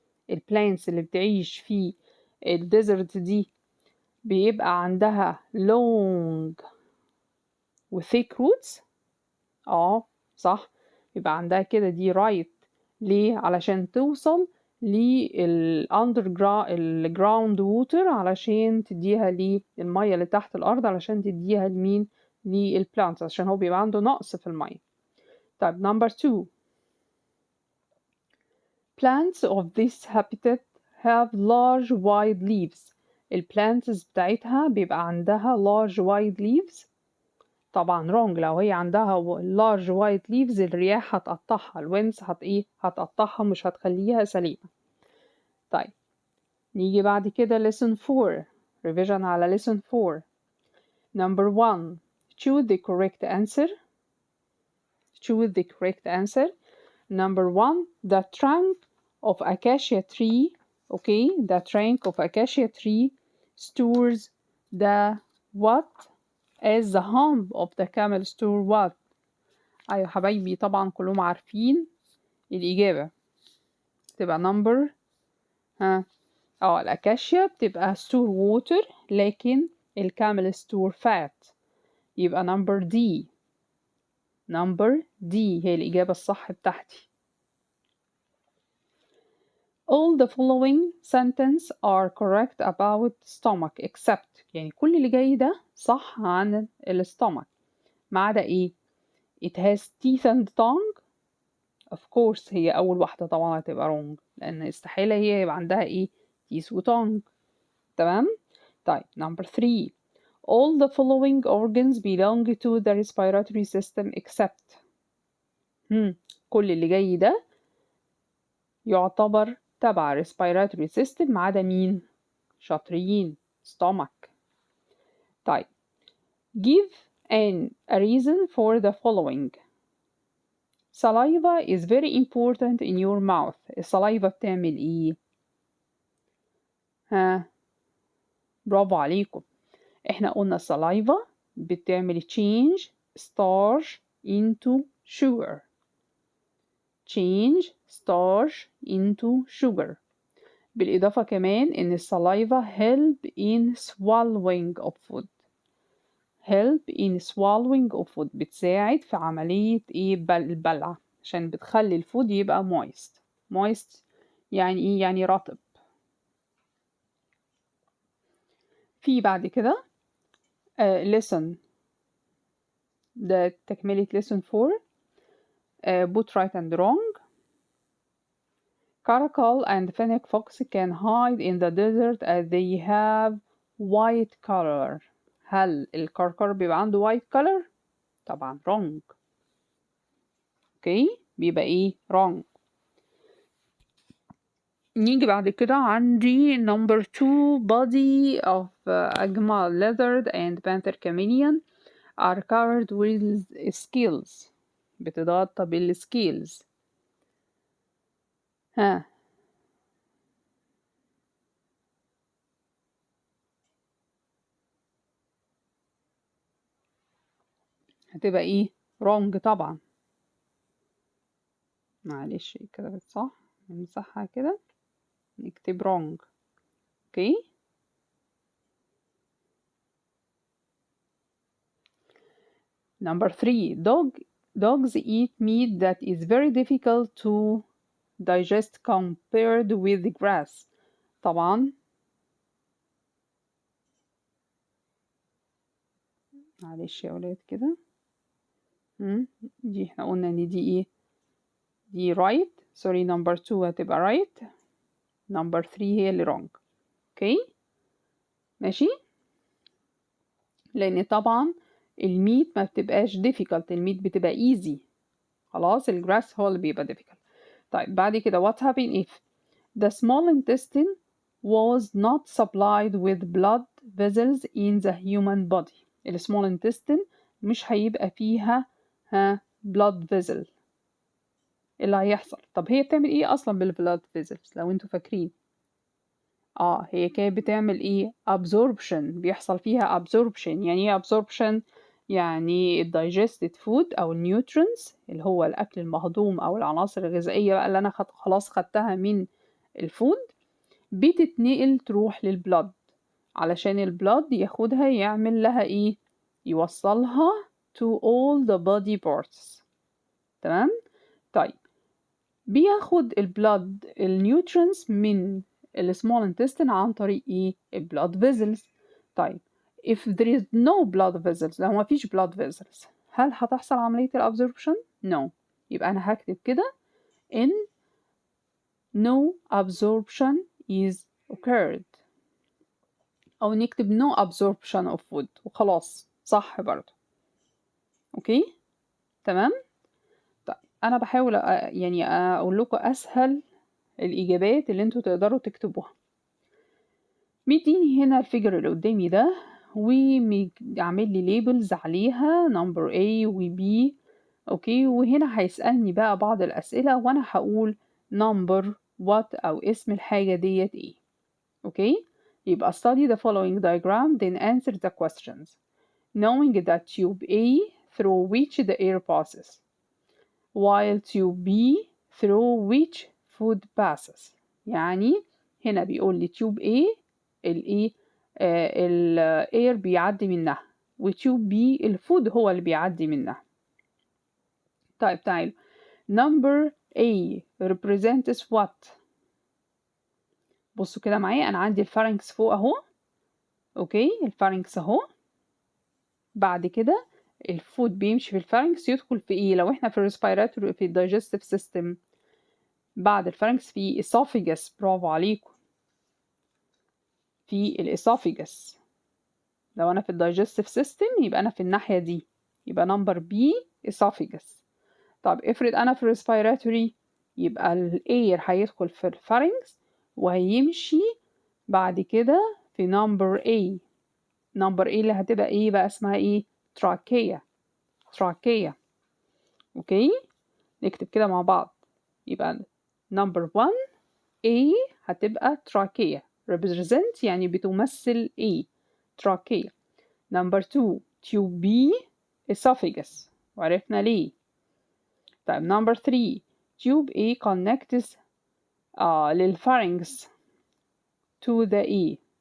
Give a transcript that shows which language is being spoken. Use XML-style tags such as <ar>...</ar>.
<ar>البلانتس اللي بتعيش في الديزرت دي بيبقى عندها long و</ar> <en>thick roots.</en> <ar>صح، يبقى عندها كده دي right. ليه؟ علشان توصل الجراوند ووتر علشان تديها للمية اللي تحت الأرض، علشان تديها لمين؟ للبلانتس، عشان هو بيبقى عنده نقص في المية.</ar> <en>طيب number 2. Plants of this habitat have large wide leaves.</en> <ar>البلانتس بتاعتها بيبقى عندها</ar> <en>large wide leaves.</en> <ar>طبعا wrong. لو هي عندها</ar> <en>large wide leaves</en> <ar>الرياح هتقطعها، الويندز هتقطعها، مش هتخليها سليمة. طيب نيجي بعد كده lesson 4.</ar> <en>revision</en> <ar>على</ar> <en>lesson 4. number 1. choose the correct answer. choose the correct answer. number 1. the trunk of acacia tree. Okay, the trunk of acacia tree stores the what as the hump of the camel store what.</en> <ar>أيوة حبايبي طبعا كلهم عارفين الإجابة تبقى number الأكاشيا بتبقى</ar> <en>store water،</en> <ar>لكن الكامل</ar> <en>store fat،</en> <ar>يبقى number D. number D هي الإجابة الصح بتاعتي.</ar> <en>all the following sentence are correct about stomach except،</en> <ar>يعني كل اللي جاي ده صح عن الstomach ما عدا إيه؟</ar> <en>it has teeth and tongue. of course</en> <ar>هي أول واحدة طبعا هتبقى wrong، لأن استحالة هي يبقى عندها إيه؟ teeth و tongue. تمام؟ طيب number 3.</ar> <en>all the following organs belong to the respiratory system except.</en> <ar>كل اللي جاي ده يعتبر تبع respiratory system ما عدا مين؟ شاطرين stomach.</ar> <en>طيب give a reason for the following. saliva is very important in your mouth.</en> <ar>السلايفا بتعمل ايه؟ برافو عليكم. احنا قلنا</ar> <en>saliva بتعمل change starch into sugar. change starch into sugar.</en> <ar>بالإضافة كمان إن</ar> <en>السلايفا help in swallowing of food. help in swallowing of food</en> <ar>بتساعد في عملية البلع، عشان بتخلي الفود يبقى moist. moist يعني إيه؟ يعني رطب. في بعد كده lesson ده تكملة lesson 4.</ar> <en>both right and wrong. Caracal and fennec fox can hide in the desert as they have white color.</en> <ar>هل الكركر بيبقى عنده</ar> <en>white color؟</en> <ar>طبعا wrong. اوكي بيبقى ايه؟ wrong. نيجي بعد كده عندي number 2.</ar> <en>body of أجمل lizard and panther chameleon are covered with scales.</en> <ar>بتتغطى بالسكيلز. هتبقى ايه؟ wrong طبعا. معلش كده صح، نمسحها كده نكتب wrong.</ar> <en>Okay number 3. dogs eat meat that is very difficult to digest compared with grass.</en> <ar>طبعا معلش يا ولاد كده دي احنا قلنا ان دي ايه؟ دي right.</ar> <en>sorry number 2 هتبقى right. number 3 هي اللي wrong.</en> <ar>اوكي ماشي، لان طبعا الميت ما بتبقاش difficult، الميت بتبقى easy. خلاص الجراس هو اللي بيبقى difficult.</ar> <en>طيب بعد كده what happened if the small intestine was not supplied with blood vessels in the human body.</en> <ar>ال</ar> <en>small intestine</en> <ar>مش هيبقى فيها</ar> <en>blood vessel.</en> <ar>اللي هيحصل، طب هي بتعمل ايه اصلا بالبلاد vessels لو انتوا فاكرين؟ هي كانت بتعمل ايه؟ absorption. بيحصل فيها absorption. يعني ايه absorption؟ يعني</ar> <en>digested food</en> <ar>او nutrients اللي هو الاكل المهضوم او العناصر الغذائيه بقى اللي انا خلاص خدتها من الفود بتتنقل تروح للبلد، علشان البلد ياخدها يعمل لها ايه؟ يوصلها</ar> <en>to all the body parts.</en> <ar>تمام؟ طيب بياخد البلاد النيوترينز من السمول intestine عن طريق ايه؟ البلاد vessels. طيب</ar> <en>if there is no blood vessels،</en> <ar>لو ما فيش</ar> <en>blood vessels</en> <ar>هل هتحصل عملية الابزوربشن؟ no. يبقى أنا هكتب كده</ar> <en>in no absorption is occurred،</en> <ar>أو نكتب</ar> <en>no absorption of food</en> <ar>وخلاص، صح برضه. أوكي تمام. طيب أنا بحاول يعني أقول لكم أسهل الإجابات اللي انتوا تقدروا تكتبوها. مديني هنا الفيجر اللي قدامي ده وعامل لي ليبلز عليها نمبر A و B. اوكي، وهنا هيسألني بقى بعض الأسئلة وانا هقول نمبر what او اسم الحاجة ديت ايه.</ar> <en>Okay, يبقى study the following diagram then answer the questions knowing that tube A through which the air passes while tube B through which food passes.</en> <ar>يعني هنا بيقول لي تيوب A الايه الاير بيعدي منها، وتيوب B الفود هو اللي بيعدي منها.</ar> <en>طيب تعالوا number A represents what.</en> <ar>بصوا كده معايا، انا عندي الفارنكس فوق اهو. اوكي، الفارنكس اهو. بعد كده الفود بيمشي في الفارنكس يدخل في ايه؟ لو احنا في الريسبيراتوري في الدايجستيف سيستم، بعد الفارنكس في esophagus. برافو عليكم، في الاسوفيجس. لو انا في الدايجستيف سيستم يبقى انا في الناحيه دي، يبقى نمبر بي اسوفيجس. طب افرض انا في الريسبيراتوري، يبقى الاير هيدخل في الفارنكس وهيمشي بعد كده في نمبر A. نمبر A اللي هتبقى ايه بقى؟ اسمها ايه؟ تراكية. تراكية. اوكي، نكتب كده مع بعض. يبقى نمبر 1 A هتبقى تراكية، represent يعني بتمثل A، تراكية.</ar> <en>number 2 tube B esophagus،</en> <ar>وعرفنا ليه.</ar> <en>طيب number 3 tube A connects</en> <ar>للفارنكس</ar> <en>to the E.</en>